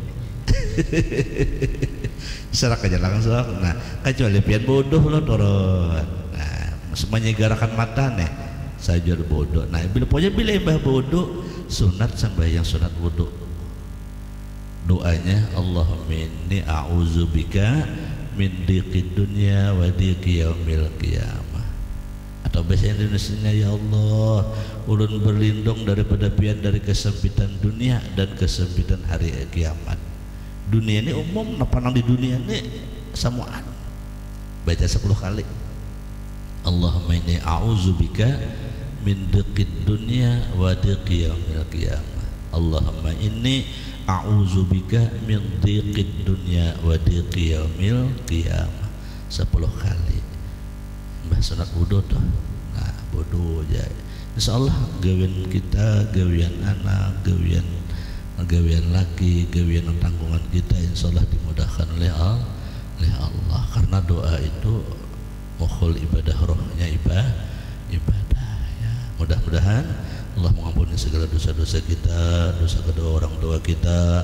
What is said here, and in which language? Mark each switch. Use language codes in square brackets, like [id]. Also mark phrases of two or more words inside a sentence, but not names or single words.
[bjn] Isyarat aja langsung. Nah, kecuali pian wudu lo turun. Nah, semuanya garakan mata nih saja wudu. Nah, bila ibah wudu sunat sembahyang sunat wudu. [ar] Doanya اللهم إني أعوذ بك من ضيق الدنيا وضيق يوم القيامة. [id] Atau bahasa Indonesianya ya Allah, [bjn] ulun berlindung daripada pian dari kesempitan dunia dan kesempitan hari kiamat. Dunia ini umum, napa nang di dunia ini samuan. Baca 10 kali. [ar] اللهم إني أعوذ بك من ضيق الدنيا وضيق يوم القيامة. اللهم إني أعوذ بك من ضيق الدنيا وضيق يوم القيامة. [bjn] 10 kali. Mbah sunat wudu tuh. Nah, wudu aja. Insyaallah gawean kita, gawean anak, gawean laki, gawean tanggungan kita insyaallah dimudahkan oleh Allah. [id] Karena doa itu [ar] مخ العبادة [id] rohnya ibadah. Mudah-mudahan Allah mengampuni ampuni segala dosa-dosa kita, dosa kedua orang tua kita.